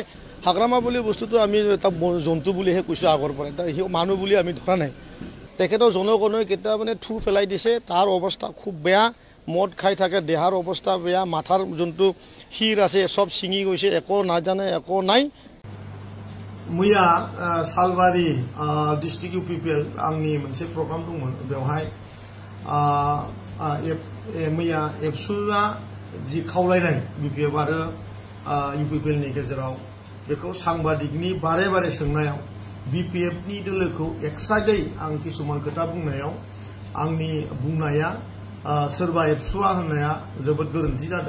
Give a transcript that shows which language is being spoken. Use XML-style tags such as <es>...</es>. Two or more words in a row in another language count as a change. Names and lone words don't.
<as>হাগ্ৰামা বুলি বস্তুটো আমি এটা জন্তু বুলিহে কৈছো আগৰ পৰা, সি মানুহ বুলি আমি ধৰা নাই। তেখেতৰ জনগণই কেতিয়া মানে থু পেলাই দিছে, তাৰ অৱস্থা খুব বেয়া। মদ খাই থাকে, দেহাৰ অৱস্থা বেয়া, মাথাৰ যোনটো শিৰ আছে সব ছিঙি গৈছে, একো নাজানে, একো নাই।</as> <brx>मैया सालबारि डिस्ट्रिक्ट इउपिपिएल आंनि मोनसे प्रग्राम दंमोन। बेवहाय मैया एबसुआ जि खावलायनाय BPF आरो इउपिपिएल नि गेजेराव बेखौ सांबादिकनि बारे बारे सोंनायाव BPF नि दोलोखौ एक्साइटै आं किसुमान खोथा बुंनायाव आंनि बुंनाया सोरबा एबसुआ होननाया जोबोद गोरोन्थि जादों।</brx>